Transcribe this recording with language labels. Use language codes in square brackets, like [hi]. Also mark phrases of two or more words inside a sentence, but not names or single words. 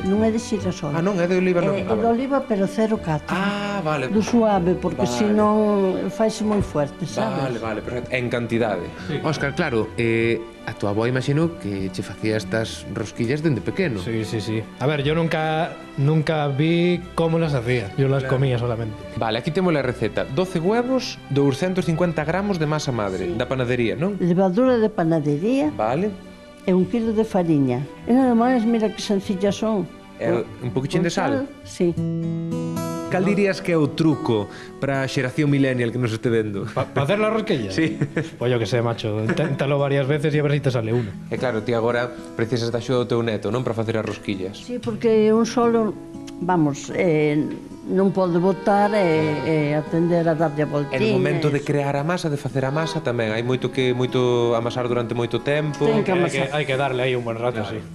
[gl] Non é de xirasol. Ah, non, é de oliva non. É de oliva, pero 0,4. Ah, vale. Do suave, porque Vale. senón faise moi fuerte, sabes? Vale, perfecto. En cantidade. Óscar, claro, a tua avó imagino que che facía estas rosquillas dende pequeno. [es] Sí. A ver, yo nunca vi cómo las hacía. Yo las comía solamente. [gl] Vale, aquí temos a receta. [es] 12 huevos, 250 gramos de masa madre, [gl] da panadería, non? [es] Levadura de panadería. [gl] Vale. E 1 kilo de fariña. E nada máis, mira que sencillas son. E un poquichín de sal? [es] Sí. [gl] Cal dirías que é o truco para a xeración millennial que nos este vendo? [es] ¿Para hacer la rosquilla? Sí. Pues yo que sé, macho. Inténtalo varias veces e a ver si te sale una. [gl] E claro, ti agora precisas da axuda do teu neto, non? Para facer as rosquillas. Sí, porque un solo, vamos, non pode botar e atender a darlle a voltiña. E no momento de crear a masa, de facer a masa tamén, hai moito amasar durante moito tempo. Hai que darle aí [es] un buen rato, [gl] sí.